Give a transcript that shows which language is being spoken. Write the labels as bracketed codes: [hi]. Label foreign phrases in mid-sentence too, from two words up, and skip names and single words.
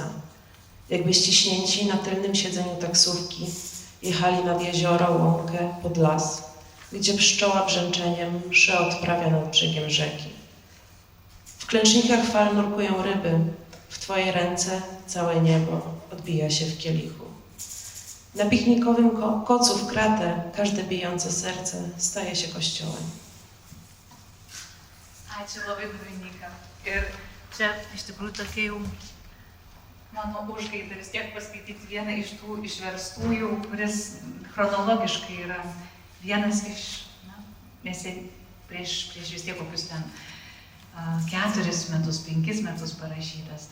[pl] Jakby ściśnięci na tylnym siedzeniu taksówki jechali nad jezioro, łąkę, pod las, gdzie pszczoła brzęczeniem mszę odprawia nad brzegiem rzeki. W klęcznikach fal nurkują ryby, w Twoje ręce całe niebo odbija się w kielichu. Na piknikowym kocu w kratę każde bijące serce staje się kościołem. [lt] Ačiū labai, Dominika. Ir čia iš tikrųjų tokia jau mano užgaida vis tiek paskaityti vieną iš tų išverstųjų, kuris chronologiškai yra vienas iš, nes prieš vis tiek kokius ten 4 metus, 5 metus parašytas.